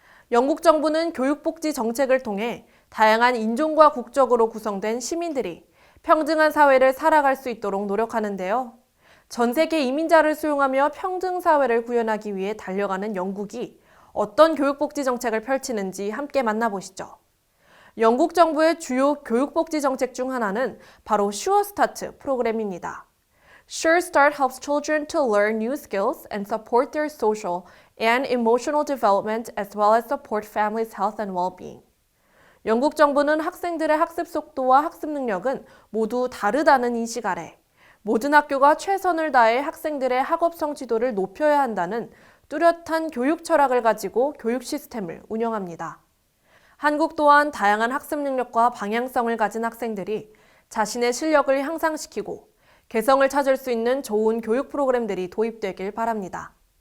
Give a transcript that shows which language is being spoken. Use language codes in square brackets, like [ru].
[ko] 영국 정부는 교육 복지 정책을 통해 다양한 인종과 국적으로 구성된 시민들이 평등한 사회를 살아갈 수 있도록 노력하는데요. 전 세계 이민자를 수용하며 평등 사회를 구현하기 위해 달려가는 영국이 어떤 교육복지 정책을 펼치는지 함께 만나보시죠. 영국 정부의 주요 교육복지 정책 중 하나는 바로 Sure Start 프로그램입니다. [en] Sure Start helps children to learn new skills and support their social and emotional development as well as support families' health and well-being. [ko] 영국 정부는 학생들의 학습 속도와 학습 능력은 모두 다르다는 인식 아래 모든 학교가 최선을 다해 학생들의 학업성 지도를 높여야 한다는 뚜렷한 교육 철학을 가지고 교육 시스템을 운영합니다. 한국 또한 다양한 학습 능력과 방향성을 가진 학생들이 자신의 실력을 향상시키고 개성을 찾을 수 있는 좋은 교육 프로그램들이 도입되길 바랍니다.